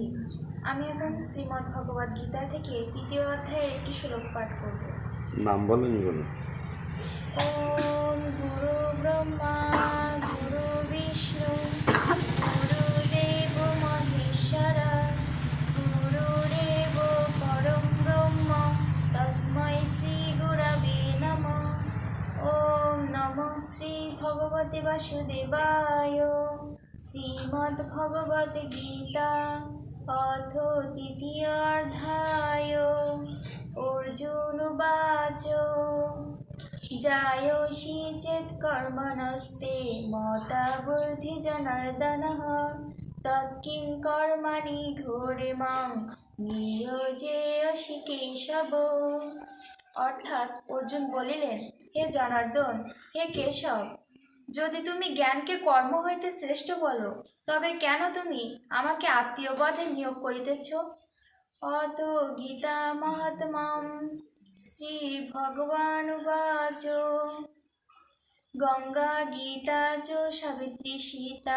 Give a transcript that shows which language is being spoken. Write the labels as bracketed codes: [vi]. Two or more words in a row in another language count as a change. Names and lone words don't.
[bn] আমি এখন শ্রীমদ্ ভগবদ্ গীতা থেকে ৩য় অধ্যায়ের একটি শ্লোক পাঠ করব। নাম বলেন বলুন। [sa] ওম গুরু ব্রহ্মা গুরু বিষ্ণু গুরুদেব মহেশ্বরা গুরুরেব পরম ব্রহ্ম তস্मै শ্রী গুরবে নমঃ। ওম নমঃ শ্রী ভগবতে বাসুদেবায়। [bn] শ্রীমদ্ ভগবদ্ গীতা অথ তৃতীয় অধ্যায়। [sa] অর্জুন উবাচ जायोषि चेत् कर्मणस्ते मता बुद्धि जनार्दनः तत्किं कर्माणि घोरे मां नियोजयसि केशव। [bn] অর্থাৎ অর্জুন বলিলেন, হে জনার্দন, হে কেশব, যদি তুমি জ্ঞানকে কর্ম হইতে শ্রেষ্ঠ বলো, তবে কেন তুমি আমাকে আত্মীয়বধে নিয়োগ করিতেছ? [sa] অত গীতা মহাত্ম্যম শ্রী ভগবানুবাচ গঙ্গা গীতা চ সাবিত্রী সীতা